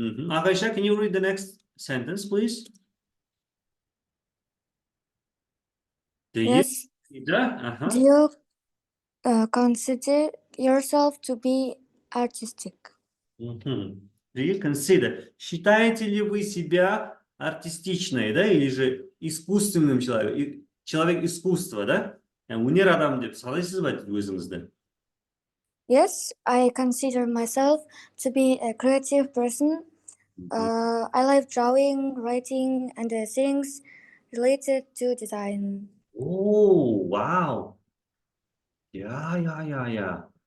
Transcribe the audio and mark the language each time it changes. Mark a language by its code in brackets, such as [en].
[tr] Arkadaşlar, [en] can you read the next sentence, please? Yes. Do you consider yourself to be artistic? Do you consider? [ru] Считаете ли вы себя артистичной, да, или же искусственным человеком? Человек искусства, да? [kk] Өнер адам деп санайсыз ба өзіңізді? [en] Yes, I consider myself to be a creative person. I like drawing, writing, and things related to design. Oh, wow. Yeah.